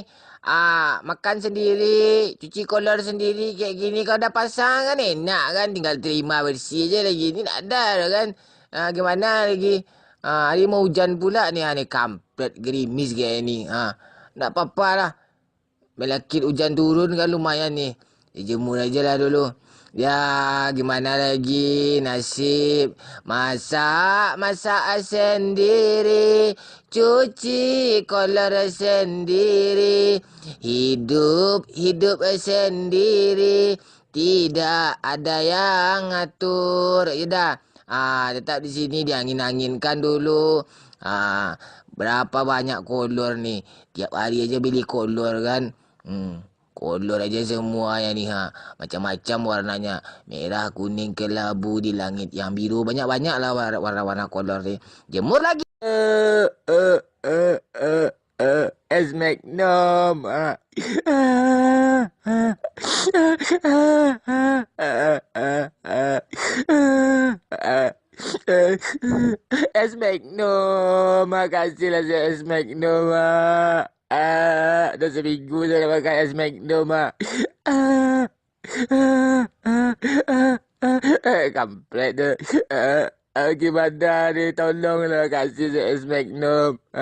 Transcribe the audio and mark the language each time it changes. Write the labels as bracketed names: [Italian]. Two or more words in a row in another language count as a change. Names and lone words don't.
[Indonesian] Makan sendiri, cuci kolor sendiri kayak gini. [Malay] Kalau dah pasang kan enak kan, tinggal terima bersih je lagi. Ni tak ada dah kan. Gimana lagi? Hari mau hujan pula ni. Ni kampret gerimis kayak ni. Tak apa-apa lah. Melakit hujan turun kan lumayan ni. [Indonesian] Jemur aja lah dulu. Ya gimana lagi nasib. Masak sendiri. Cuci kolor sendiri. Hidup sendiri. Tidak ada yang ngatur. Ya dah. Tetap di sini diangin-anginkan dulu. [Malay] Berapa banyak kolor ni. [Indonesian] Tiap hari aja beli kolor kan. [Malay] Kolor aja semua yang ni macam-macam warnanya. [Indonesian] Merah, kuning, kelabu, di langit yang biru. [Malay] Banyak-banyak lah warna-warna kolor ni. [Indonesian] Jemur lagi. Es Magnum. Es Magnum. Makasihlah Es Magnum. [Malay] Dah seminggu saya dah makan es Magnum. Kampret tu. Gimana ni? Tolonglah kasih saya es Magnum.